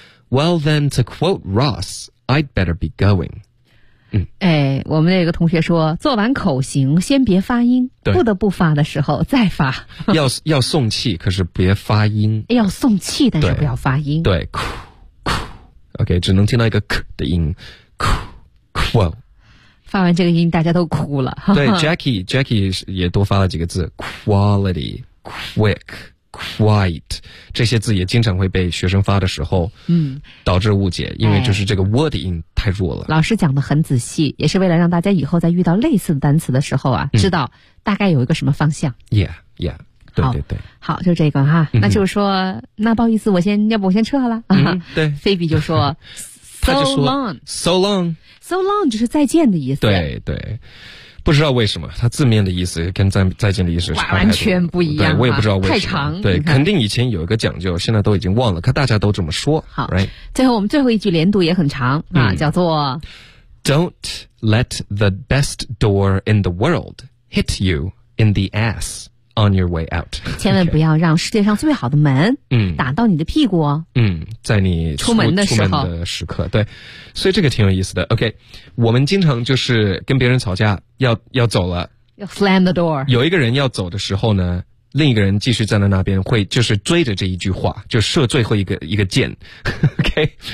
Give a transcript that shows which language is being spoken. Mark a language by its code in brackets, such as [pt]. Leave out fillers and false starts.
[en] Well, then, to quote Ross, I'd better be going. [zh] 哎，我们的一个同学说，做完口型先别发音，不得不发的时候再发。要送气，可是别发音。要送气，但是不要发音。对，哭哭。 OK， 只能听到一个咳的音，哭哭。发完这个音，大家都哭了。对，Jackie 也多发了几个字 ，quality， quick。 Quite 这些字也经常会被学生发的时候导致误解，因为就是这个 word 音太弱了。老师讲得很仔细，也是为了让大家以后在遇到类似的单词的时候啊知道大概有一个什么方向。 Yeah 对对对，好，就这个哈。那就是说那不好意思，我先撤了。对，菲比就说 [en] So long So long [zh] So long 就是再见的意思。对对，不知道为什么，它字面的意思跟再见的意思差太多，完全不一样。对，我也不知道为什么。太长。对，肯定以前有一个讲究，现在都已经忘了，可大家都这么说。好， [en] right? [zh] 最后我们最后一句连读也很长啊，叫做 [en] Don't let the best door in the world hit you in the ass on your way out. [zh] 千万不要让世界上最好的门打到你的屁股。在你出门的时候。出门的时刻，对。所以这个挺有意思的。 OK, 我们经常就是跟别人吵架要走了，要 [en] slam the door。 [zh] 有一个人要走的时候呢，另一个人继续站在那边，会就是追着这一句话，就射最后一个箭 ，OK。